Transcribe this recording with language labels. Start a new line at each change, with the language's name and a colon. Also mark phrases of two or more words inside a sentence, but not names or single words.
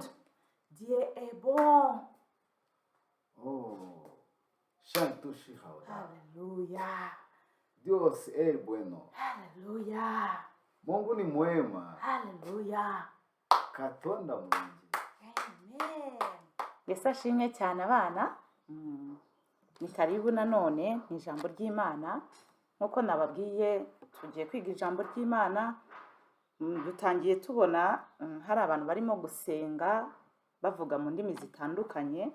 French: Dieu est bon. Oh, shantushi haura.
Spanish: Hallelujah. Dios es bueno. Hallelujah.
Swahili: Mungu ni mwema. Hallelujah.
Ganda: Katonda mwingi. Amen.
Kinyarwanda: Yesu ashimwe cyane abana. Ni karibu nanone mu ijambo ry'Imana. Nkuko nababwiye tugiye kwiga ijambo ry'Imana. Dutangiye tubona hari abantu barimo gusenga bavuga mu ndimi zitandukanye.